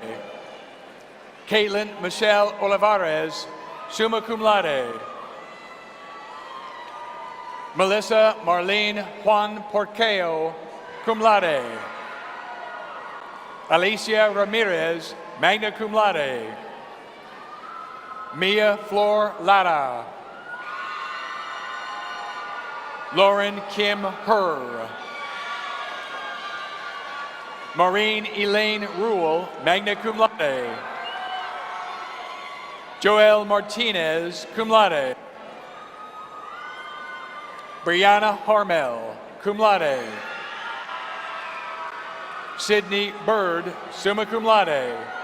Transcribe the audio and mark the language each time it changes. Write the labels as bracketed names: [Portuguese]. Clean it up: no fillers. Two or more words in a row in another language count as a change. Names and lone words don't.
[English] Caitlin Michelle Olivares, [Latin] summa cum laude. [English] Melissa Marlene Juan Porqueo, [Latin] cum laude. [English] Alicia Ramirez, [Latin] magna cum laude. [English] Mia Flor Lara. Lauren Kim Herr. Maureen Elaine Rule, [Latin] magna cum laude. [English] Joel Martinez, [Latin] cum laude. [English] Brianna Harmel, [Latin] cum laude. [English] Sydney Bird, [Latin] summa cum laude.